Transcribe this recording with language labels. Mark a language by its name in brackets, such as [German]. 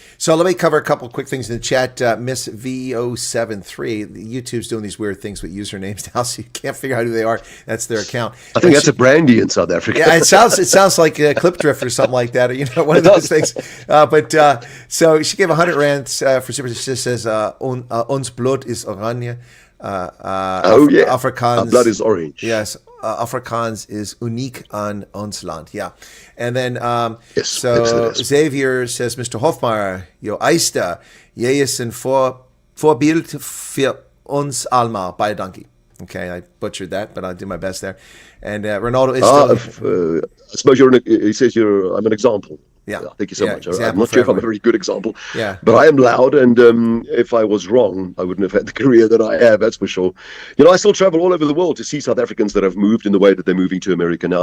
[English] So let me cover a couple of quick things in the chat. Miss V073, YouTube's doing these weird things with usernames now, so you can't figure out who they are. That's their account. I think that's a brandy in South Africa. Yeah, it sounds like a clip drift or something like that, or one of those things. So she gave 100 rands for super. She says, [Afrikaans] "Ons bloed is oranje." [English] Afrikaans. Our blood is orange. Yes. [Afrikaans] Afrikaans is uniek aan ons land. [English] Yeah. And then, yes, so Xavier says, Mr. [Afrikaans] Hofmeyr, jou eiste, jy is een voorbeeld vir ons allemaal. Baie dankie. [English] Okay, I butchered that, but I'll do my best there. And Ronaldo is still... I suppose he says I'm an example. Yeah, thank you so much. I'm not sure if I'm a very good example, but I am loud, and if I was wrong, I wouldn't have had the career that I have, that's for sure. I still travel all over the world to see South Africans that have moved in the way that they're moving to America now.